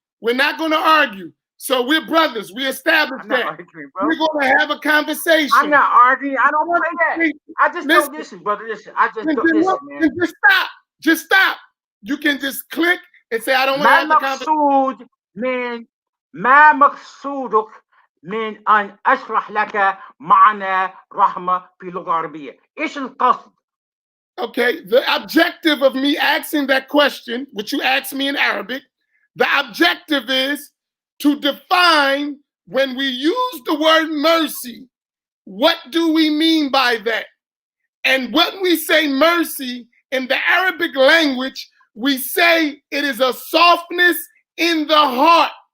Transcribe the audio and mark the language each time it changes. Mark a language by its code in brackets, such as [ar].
[en] We're not going to argue. So we're brothers. We established that. We're going to have a conversation. I'm not arguing. I don't play that. I just don't listen, brother. Listen. I just don't listen, man. Just stop. You can just click and say, I don't want to have the conversation. [ar] ما مقصودك من أن أشرح لك معنى رحمة في اللغة العربية؟ إيش القصد؟ [en] Okay, the objective of me asking that question, which you asked me in Arabic, the objective is to define, when we use the word mercy, what do we mean by that? And when we say mercy in the Arabic language, we say it is a softness in the heart.